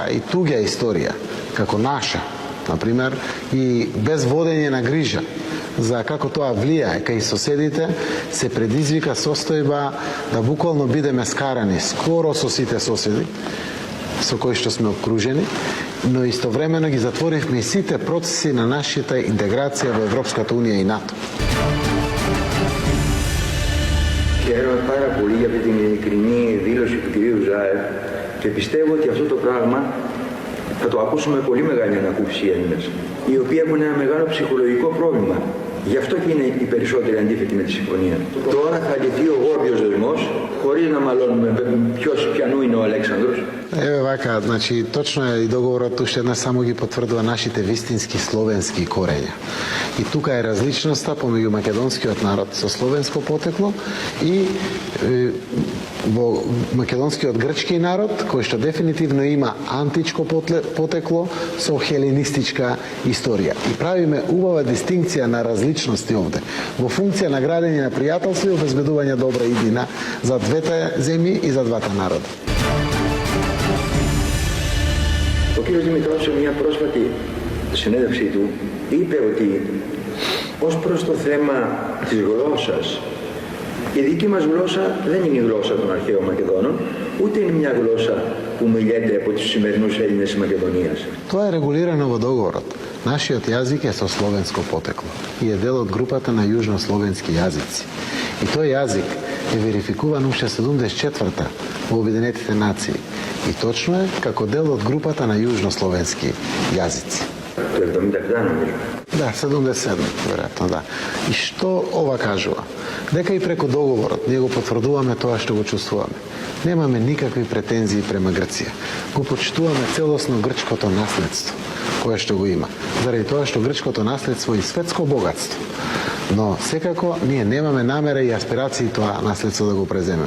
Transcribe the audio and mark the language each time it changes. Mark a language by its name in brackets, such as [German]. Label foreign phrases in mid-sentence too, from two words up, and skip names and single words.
[Macedonian] и туѓа историја, како наша, например, и без водење на грижа за како тоа влијае кај соседите, се предизвика состојба да буквално бидеме скарани скоро со сите соседи со кои што сме обкружени, но истовремено ги затворивме и сите процеси на нашата интеграција во Европската Унија и НАТО. [Greek] Χαίρομαι πάρα πολύ για αυτή την ειλικρινή δήλωση του κυρίου Ζάεφ και πιστεύω ότι αυτό το πράγμα θα το ακούσουμε με πολύ μεγάλη ανακούφιση οι Έλληνες, οι οποίοι έχουν ένα μεγάλο ψυχολογικό πρόβλημα. Γι' αυτό και είναι οι περισσότεροι αντίθετοι με τη συμφωνία. Τώρα θα λυθεί ο γόρδιος δεσμός, χωρίς να μαλώνουμε ποιανού είναι ο Αλέξανδρος. [Macedonian] Еве вака, значи точно е и договорот уште една само ги потврдува нашите вистински словенски корења. И тука е различноста помеѓу македонскиот народ со словенско потекло и во македонскиот грчки народ, кој што дефинитивно има античко потекло со хеленистичка историја. И правиме убава дистинкција на различности овде, во функција на градење на пријателство и обезбедување добра иднина за двете земји и за двата народа. [Greek] Ο κύριος Δημητρός σε μια πρόσφατη συνέντευξή του είπε ότι ως προς το θέμα της γλώσσας, η δική μας γλώσσα δεν είναι η γλώσσα των αρχαίων Μακεδόνων, ούτε είναι μια γλώσσα που μιλιέται από τους σημερινούς Έλληνες της Μακεδονίας. [Macedonian] Тоа е регулирано во договорот. Нашиот јазик е со словенско потекло и е дел од групата на јужнословенски јазици. И тој јазик е верификуван уште 74-та во Обединетите нации. И точно е како дел од групата на јужнословенски јазици. [Greek] Το 77 νομίζω. [Macedonian] Да, 77, веројатно, да. И што ова кажува? Дека и преку договорот ние го потврдуваме тоа што го чувствуваме. Немаме никакви претензии према Грција. Го почитуваме целосно грчкото наследство кое што го има. Заради тоа што грчкото наследство е светско богатство. Но секако ние немаме намера и аспирации тоа наследство да го преземеме.